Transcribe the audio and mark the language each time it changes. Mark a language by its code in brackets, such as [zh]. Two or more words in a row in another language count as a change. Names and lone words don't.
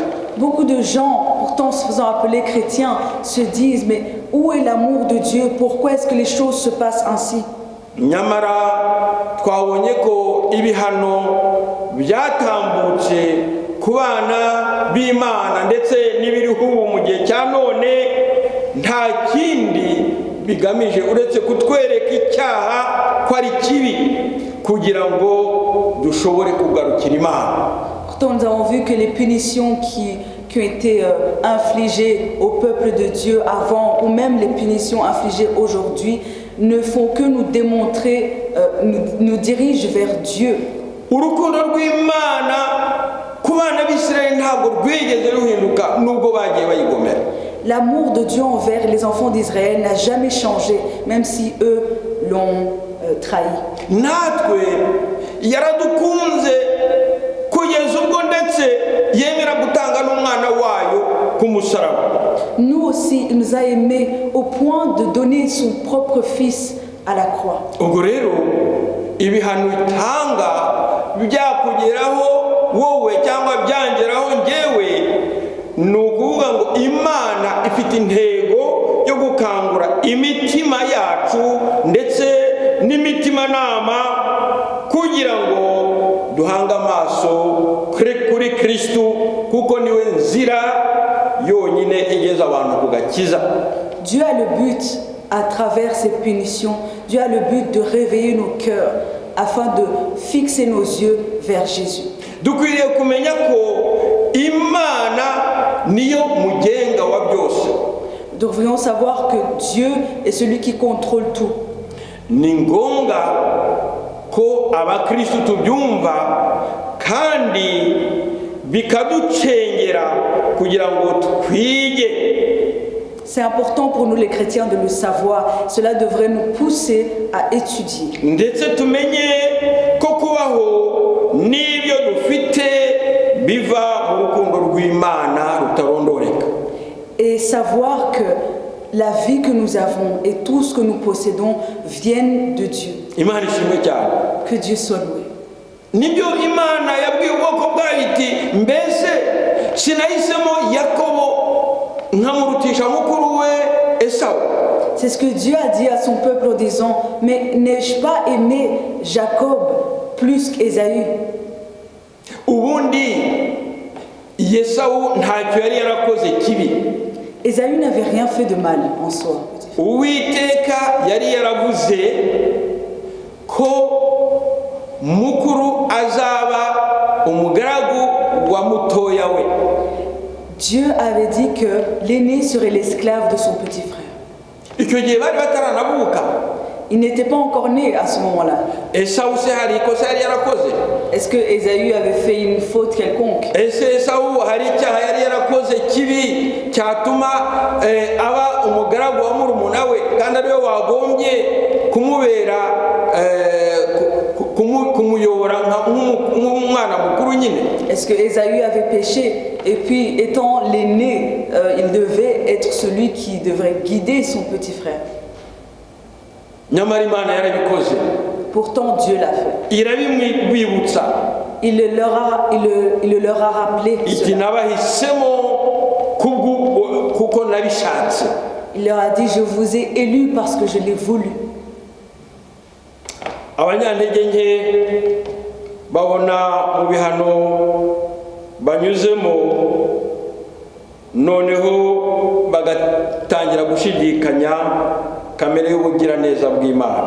[fr] beaucoup de gens, pourtant se faisant appeler chrétiens, se disent mais où est l'amour de Dieu? Pourquoi est-ce que les choses se passent ainsi? [rw] Nyamara twabonye ko ibihano byatambutse ku bana b'Imana ndetse n'ibiriho ubu mu gihe cya none nta kindi bigamije uretse kutwereka icyaha ko ari kibi kugira ngo dushobore kugarukira Imana. [fr] Pourtant nous avons vu que les punitions qui ont été infligées au peuple de Dieu avant ou même les punitions infligées aujourd'hui ne font que nous démontrer, nous dirigent vers Dieu. [rw] Urukundo rw'Imana ku bana b'Isirayeli ntabwo rwigeze ruhinduka nubwo bagiye bayigomera. [fr] L'amour de Dieu envers les enfants d'Israël n'a jamais changé, même si eux l'ont trahi. [rw] Natwe yaradukunze kugeza ubwo ndetse yemera gutanga n'umwana wayo ku musaraba. [fr] Nous aussi, il nous a aimés au point de donner son propre fils à la croix. [rw] Ubwo rero ibihano bitanga byakugeraho wowe cyangwa byangeraho njyewe, ni ukuvuga ngo Imana ifite intego yo gukangura imitima yacu ndetse n'imitimanama kugira ngo duhange amaso kuri Kristo, kuko niwe nzira yonyine igeza abantu ku gakiza. [fr] Dieu a le but, à travers ces punitions, Dieu a le but de réveiller nos cœurs afin de fixer nos yeux vers Jésus. [rw] Dukwiriye kumenya ko Imana niyo mugenga wa byose. [fr] Nous devrions savoir que Dieu est celui qui contrôle tout. [rw] Ni ngombwa ko abakristo tubyumva kandi bikaducengera kugira ngo twige. [fr] C'est important pour nous les chrétiens de le savoir. Cela devrait nous pousser à étudier. [rw] Ndetse tumenye ko kubaho n'ibyo dufite biva mu rukundo rw'Imana rutarondoreka. [fr] Et savoir que la vie que nous avons et tout ce que nous possédons viennent de Dieu. [rw] Imana ishimwe cyane. [fr] Que Dieu soit loué. [rw] Nibyo Imana yabwiye ubwoko bwayo iti mbese sinahisemo Yakobo nkamurutisha mukuru we Esawu. [fr] C'est ce que Dieu a dit à son peuple en disant, mais n'ai-je pas aimé Jacob plus qu'Ésaü? [rw] Ubundi Esawu ntacyo yari yarakoze kibi. [fr] Ésaü n'avait rien fait de mal en en soi. [rw] uwiteka yari yaravuze ko mukuru azaba umugaragu wa mutoya we. [fr] Dieu avait dit que l'aîné serait l'esclave de son petit frère. [rw] icyo gihe bari bataranavuka. [fr] Il n'était pas encore né à ce moment-là. [rw] esawu se hari ikosa yari yarakoze? [fr] Est-ce que Ésaü avait fait une faute quelconque? [rw] ese esawu hari icyaha yari yarakoze kibi cyatuma aba umugaragu wa murumuna we kandi ariwe wagombye kumubera kumuyobora nk'umwana mukuru nyine? [fr] Est-ce que Ésaü avait péché et puis étant l'aîné, il devait être celui qui devrait guider son petit frère? [rw] nyamara imana yarabikoze. [fr] Pourtant Dieu l'a fait. [rw] irabimwibutsa [fr] Il le leur a rappelé [rw] iti [fr] cela. [rw] nabahisemo kuko nabishatse. [fr] Il leur a dit, je vous ai élus parce que je l'ai voulu. [rw] abanyantege nke babona mu bihano banyuzemo noneho bagatangira gushidikanya kamere y'ubugiraneza bw'Imana.